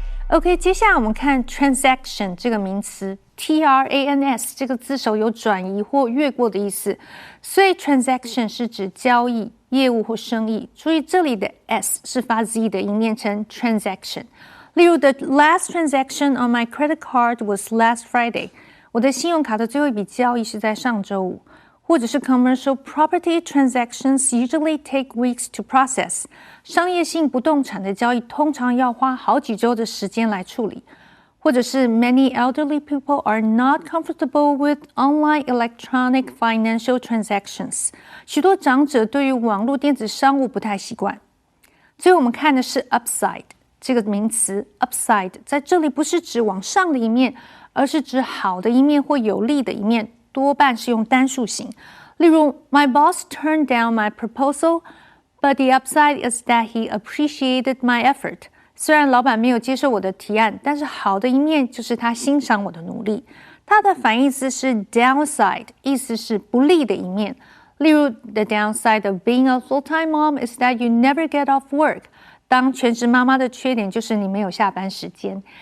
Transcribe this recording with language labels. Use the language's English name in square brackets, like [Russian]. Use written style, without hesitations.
[Chinese] OK， 接下来我们看 transaction 这个名词 ，trans 这个字首有转移或越过的意思，所以 transaction 是指交易、业务或生意。注意这里的 s 是发 z 的音，念成 transaction。例如 [English] ，The last transaction on my credit card was last Friday。 [Chinese] 我的信用卡的最后一笔交易是在上周五。或者是 [English] commercial property transactions usually take weeks to process。 [Chinese] 商业性不动产的交易通常要花好几周的时间来处理。或者是 [English] many elderly people are not comfortable with online electronic financial transactions。 [Chinese] 许多长者对于网络电子商务不太习惯。最后我们看的是 upside 这个名词 upside 在这里不是指往上的一面，而是指好的一面或有利的一面。多半是用单数型，例如 [English] My boss turned down my proposal, but the upside is that he appreciated my effort。 [Chinese] 虽然老板没有接受我的提案，但是好的一面就是他欣赏我的努力。它的反义词是 downside， 意思是不利的一面。例如 [English] The downside of being a full-time mom is that you never get off work。 [Chinese] 当全职妈妈的缺点就是你没有下班时间。